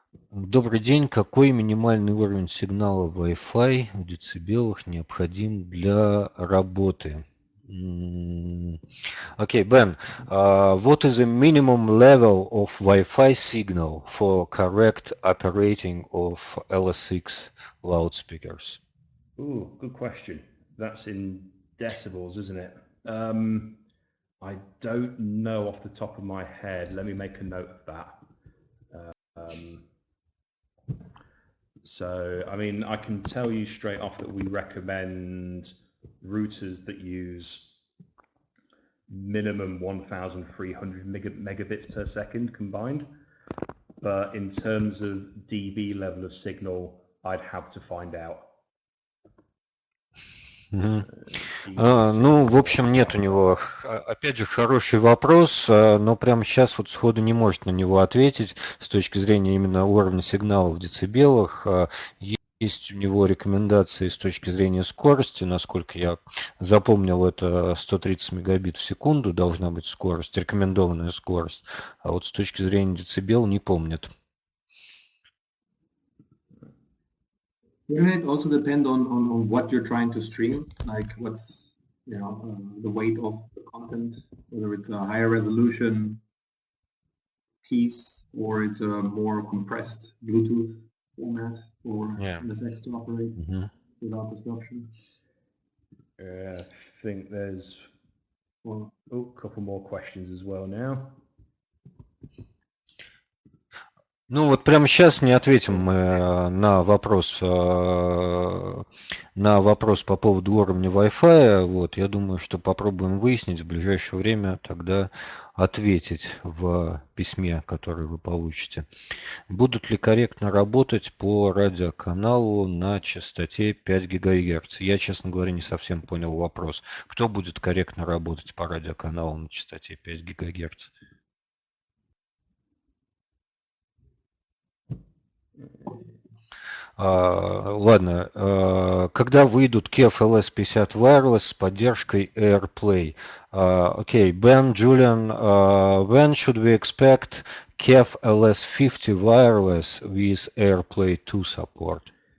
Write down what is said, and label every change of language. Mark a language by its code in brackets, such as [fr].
[ru] Добрый день. Какой минимальный уровень сигнала Wi-Fi в децибелах необходим для работы? [en] Okay, Ben, what is the minimum level of Wi-Fi signal for correct operating of LS6 loudspeakers? Ooh, good question. That's in decibels, isn't it? I don't know off the top of my head. Let me make a note of that. So, I mean, I can tell you straight off that we recommend routers that use minimum 1,300 megabits per second combined. But in terms of dB level of signal, I'd have to find out. [ru] Ну, в общем, нет у него, опять же, хороший вопрос, но прямо сейчас вот сходу не может на него ответить с точки зрения именно уровня сигнала в децибелах. Есть у него рекомендации с точки зрения скорости, насколько я запомнил, это 130 мегабит в секунду должна быть скорость, рекомендованная скорость, а вот с точки зрения децибел не помнит. [en] Wouldn't it also depend on what you're trying to stream? Like what's, you know, the weight of the content, whether it's a higher resolution piece or it's a more compressed Bluetooth format for MSX to operate without disruption. I think there's a couple more questions as well now. [ru] Ну вот прямо сейчас не ответим мы на вопрос по поводу уровня Wi-Fi. Вот, я думаю, что попробуем выяснить в ближайшее время, тогда ответить в письме, которое вы получите. Будут ли корректно работать по радиоканалу на частоте 5 ГГц? Я, честно говоря, не совсем понял вопрос. Кто будет корректно работать по радиоканалу на частоте 5 ГГц? Ладно, когда выйдут KEF LS50 Wireless с поддержкой AirPlay? [en] Okay, Ben, Julian, when should we expect KEF LS50 Wireless with AirPlay 2 support?